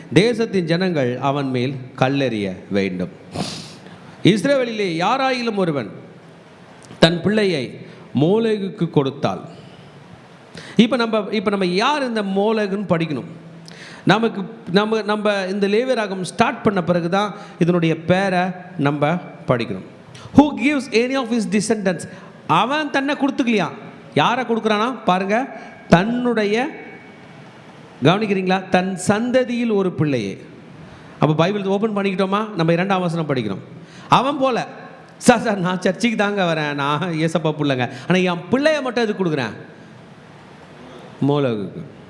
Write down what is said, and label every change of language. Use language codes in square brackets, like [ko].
[ta] தேசத்தின் ஜனங்கள் அவன் மேல் கல்லெறிய வேண்டும். இஸ்ரவேலிலே யாராயிலும் ஒருவன் தன் பிள்ளையை மோலேகுக்கு கொடுத்தால், இப்போ நம்ம யார் இந்த மோலேகுன்னு படிக்கணும். நம்ம இந்த லேவியராகம் ஸ்டார்ட் பண்ண பிறகு தான் இதனுடைய பேரை நம்ம படிக்கணும். [en] Who gives any of his descendants? [ta] அவன் தன்னை கொடுத்துக்கலையா? யாரை கொடுக்குறானா பாருங்க, தன்னுடைய, கவனிக்கிறீங்களா, தன் சந்ததியில் ஒரு பிள்ளையை. அப்போ பைபிள் ஓப்பன் பண்ணிக்கிட்டோமா? நம்ம 2ஆம் வசனம் படிக்கிறோம். அவன் போல சார் நான் சர்ச்சுக்கு தாங்க வரேன், நான் ஏசப்பா பிள்ளைங்க, ஆனால் என் பிள்ளைய மட்டும் எது கொடுக்குறேன்? மோலகுக்கு.